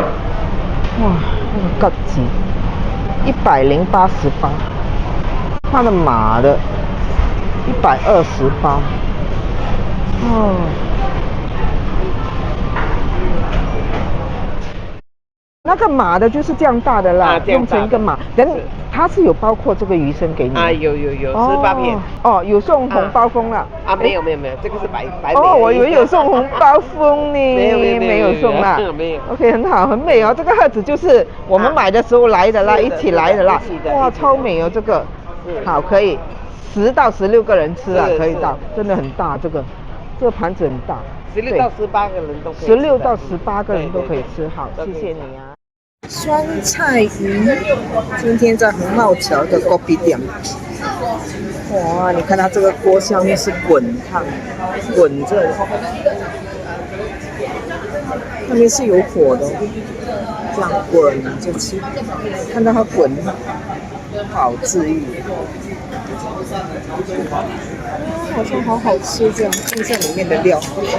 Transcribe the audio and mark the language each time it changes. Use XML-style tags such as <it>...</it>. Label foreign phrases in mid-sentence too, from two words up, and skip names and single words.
<zh>哇，那個鴿子188，它的馬的128。哦，那個馬的就是這樣大的啦，用成一個馬。等它是有包括這個魚生給你啊？有18片。哦，有送紅包封啦？啊，沒有，這個是白。哦，我以為有送紅包封呢。沒有送啦。沒有。 OK， 很好，很美哦。這個盒子就是我們買的時候來的啦，一起來的啦。哇，超美哦，這個。好，可以10到16個人吃啊，可以到，真的很大，這個盤子很大。 16到18個人都可以。 16到18個人都可以吃，好，謝謝你啊。酸菜魚，今天在宏茂橋的鍋邊店。哇，你看它這個鍋下面是滾燙，滾着的，上面是有火的，這樣滾着吃，看到它滾，好治愈。好像好好吃，這樣看一下裡面的料。</zh>